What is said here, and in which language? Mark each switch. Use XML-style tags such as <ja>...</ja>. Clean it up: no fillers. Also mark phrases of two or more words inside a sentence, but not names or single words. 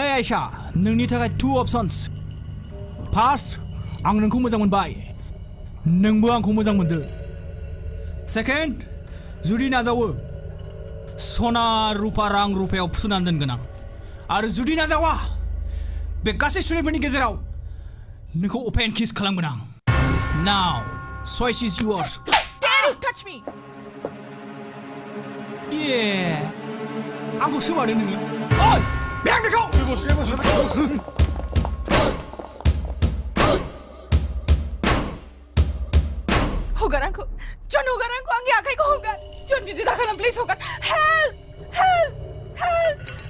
<brx>आयशा नोंनि थाखाय 2</brx> <en>options first</en> <brx>आं नोंखौ मोजां मोनबाय नोंबो आंखौ मोजां मोनदो सेकेन्ड जुदि नाजावो सना रुपा रां रुपायाव फुनानै दोनगोन आं आरो जुदि नाजावा बे गासै स्टुडेन्टफोरनि गेजेराव नोंखौ</brx> <en>open kiss</en> <brx>खालामगोन आं</brx> <en>now choice is yours touch me</en> <brx>ये आंखौ सोबादों नोङो ओइ बें बेखौ हगार आंखौ जन हगार आंखौ आंनि आखाइखौ हगार जन बिदि दाखालाम प्लिज हगार</brx> <en>help help help</en>